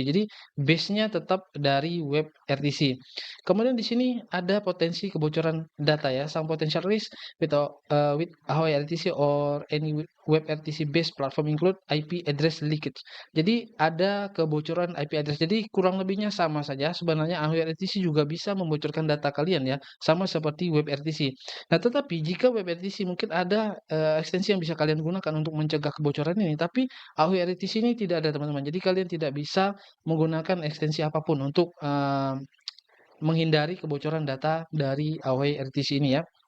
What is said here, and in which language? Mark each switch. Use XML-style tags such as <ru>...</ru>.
<id>Jadi base-nya tetap dari web RTC. Kemudian di sini ada potensi kebocoran data ya.</id> <en>Some potential risk with Ahoy RTC or any web RTC based platform include IP address leakage.</en> <id>Jadi ada kebocoran IP address. Jadi kurang lebihnya sama saja. Sebenarnya Ahoy RTC juga bisa membocorkan data kalian ya, sama seperti web RTC. Nah, tetapi jika web RTC mungkin ada, ekstensi yang bisa kalian gunakan untuk mencegah kebocoran ini, tapi AOI RTC ini tidak ada teman-teman. Jadi kalian tidak bisa menggunakan ekstensi apapun untuk, menghindari kebocoran data dari AOI RTC ini ya.</id>